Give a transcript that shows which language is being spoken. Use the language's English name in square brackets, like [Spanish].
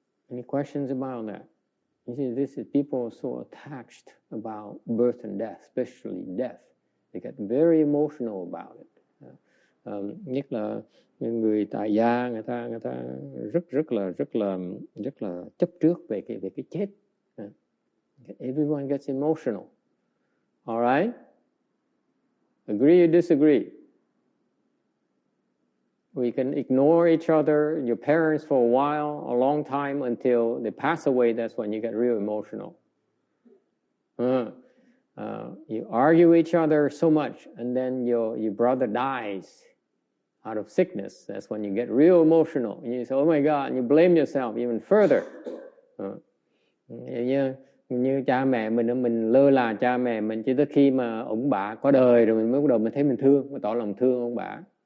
[English] Any questions about that? You see, this is people are so attached about birth and death, especially death. They get very emotional about it. [Vietnamese] Nhất là những người tại gia, người ta rất là chấp trước về cái chết. [English] Everyone gets emotional. All right? Agree or disagree? We can ignore each other, your parents for a while, a long time, until they pass away. That's when you get real emotional. You argue with each other so much, and then your brother dies out of sickness. That's when you get real emotional. You say, oh my God, and you blame yourself even further. [Vietnamese] Như cha mẹ mình lơ là cha mẹ mình, chỉ tới khi mà ông bà có đời rồi mình mới bắt đầu mình thấy mình thương, mình tỏ lòng thương ông bà.